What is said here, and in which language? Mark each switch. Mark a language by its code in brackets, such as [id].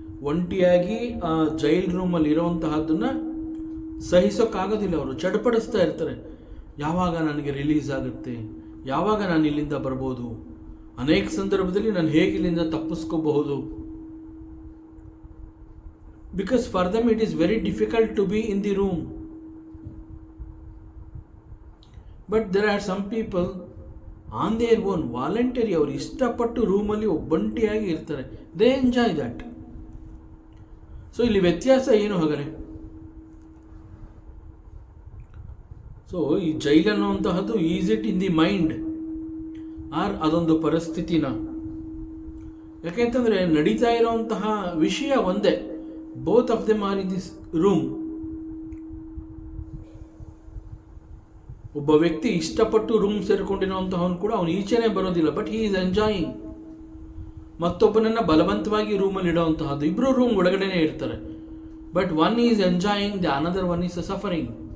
[kn] ಒಂಟಿಯಾಗಿ ಆ ಜೈಲ್ ರೂಮಲ್ಲಿ ಇರೋವಂತಹದ್ದನ್ನು ಸಹಿಸೋಕ್ಕಾಗೋದಿಲ್ಲ. ಅವರು ಚಡಪಡಿಸ್ತಾ ಇರ್ತಾರೆ, ಯಾವಾಗ ನನಗೆ ರಿಲೀಸ್ ಆಗುತ್ತೆ, ಯಾವಾಗ ನಾನು ಇಲ್ಲಿಂದ ಬರ್ಬೋದು, ಅನೇಕ ಸಂದರ್ಭದಲ್ಲಿ ನಾನು ಹೇಗೆ ಇಲ್ಲಿಂದ ತಪ್ಪಿಸ್ಕೋಬಹುದು. [en] Because for them it is very difficult to be in the room. But there are some people on their own, voluntary, [kn] ಅವರು ಇಷ್ಟಪಟ್ಟು ರೂಮಲ್ಲಿ ಒಬ್ಬಂಟಿಯಾಗಿ ಇರ್ತಾರೆ. [en] They enjoy that. [kn] ಸೊ ಇಲ್ಲಿ ವ್ಯತ್ಯಾಸ ಏನು ಹಾಗಾದರೆ? ಸೊ ಈ jail ಅನ್ನುವಂತಹದ್ದು [en] is it in the mind or [kn] ಅದೊಂದು ಪರಿಸ್ಥಿತಿನ? ಯಾಕೆಂತಂದರೆ ನಡೀತಾ ಇರೋವಂತಹ ವಿಷಯ ಒಂದೇ. [en] Both of them are in this room. [kn] ಒಬ್ಬ ವ್ಯಕ್ತಿ ಇಷ್ಟಪಟ್ಟು ರೂಮ್ ಸೇರಿಕೊಂಡಿರುವಂತಹವನು ಕೂಡ ಅವನು ಈಚೆನೇ ಬರೋದಿಲ್ಲ, [en] But he is enjoying. [kn] ಮತ್ತೊಬ್ಬನನ್ನು ಬಲವಂತವಾಗಿ ರೂಮಲ್ಲಿ ಇಡುವಂತಹದ್ದು. ಇಬ್ಬರು ರೂಮ್ ಒಳಗಡೆನೇ ಇರ್ತಾರೆ, [en] But one is enjoying, the another one is suffering.